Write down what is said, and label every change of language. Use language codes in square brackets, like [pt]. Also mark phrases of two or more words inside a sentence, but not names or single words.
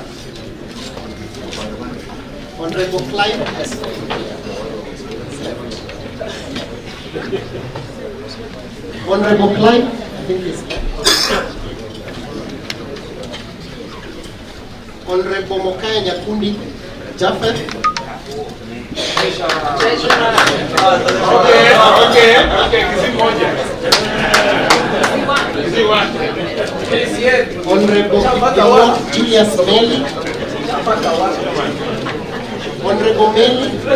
[en] Honorable Clive. Honorable Clive, I think it's Honorable Mokaya Nyakundi Jaffer. Honorable Julius Meli. Honorable Meli.